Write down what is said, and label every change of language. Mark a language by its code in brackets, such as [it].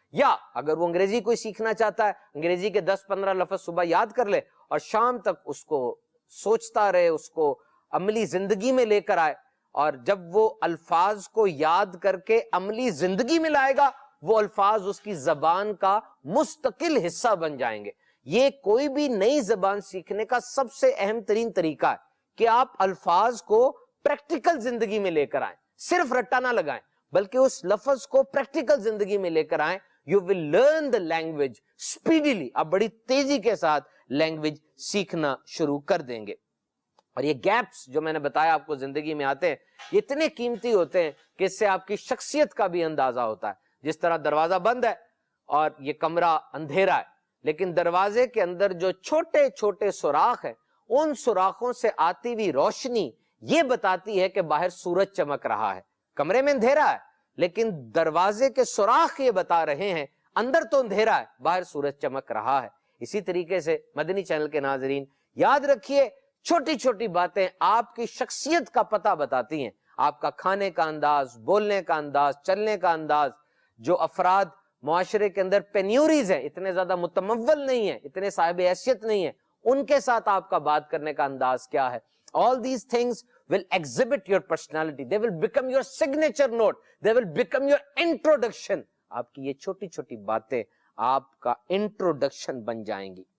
[ur] یا اگر وہ انگریزی کوئی سیکھنا چاہتا ہے, انگریزی کے 10-15 لفظ صبح یاد کر لے اور شام تک اس کو سوچتا رہے, اس کو عملی زندگی میں لے کر آئے, اور جب وہ الفاظ کو یاد کر کے عملی زندگی میں لائے گا, وہ الفاظ اس کی زبان کا مستقل حصہ بن جائیں گے. یہ کوئی بھی نئی زبان سیکھنے کا سب سے اہم ترین طریقہ ہے کہ آپ الفاظ کو پریکٹیکل زندگی میں لے کر آئیں, صرف رٹا نہ لگائیں بلکہ اس لفظ کو پریکٹیکل زندگی میں لے کر آئیں. [en] You will learn the language speedily. [ur] آپ بڑی تیزی کے ساتھ لینگویج سیکھنا شروع کر دیں گے. اور یہ گیپس جو میں نے بتایا آپ کو زندگی میں آتے ہیں, یہ اتنے قیمتی ہوتے ہیں کہ اس سے آپ کی شخصیت کا بھی اندازہ ہوتا ہے. جس طرح دروازہ بند ہے اور یہ کمرہ اندھیرا ہے, لیکن دروازے کے اندر جو چھوٹے چھوٹے سوراخ ہیں, ان سوراخوں سے آتی ہوئی روشنی یہ بتاتی ہے کہ باہر سورج چمک رہا ہے. کمرے میں اندھیرا ہے لیکن دروازے کے سوراخ یہ بتا رہے ہیں اندر تو اندھیرا ہے, باہر سورج چمک رہا ہے. اسی طریقے سے مدنی چینل کے ناظرین یاد رکھیے, چھوٹی چھوٹی باتیں آپ کی شخصیت کا پتہ بتاتی ہیں. آپ کا کھانے کا انداز, بولنے کا انداز, چلنے کا انداز. جو افراد معاشرے کے اندر پینیوریز ہیں, اتنے زیادہ متمول نہیں ہیں, اتنے صاحب حیثیت نہیں ہیں, ان کے ساتھ آپ کا بات کرنے کا انداز کیا ہے. [en] All these things will exhibit your personality. They will become your signature note. They will become your introduction. [ur] آپ کی یہ چھوٹی چھوٹی باتیں آپ کا انٹروڈکشن بن جائیں گی.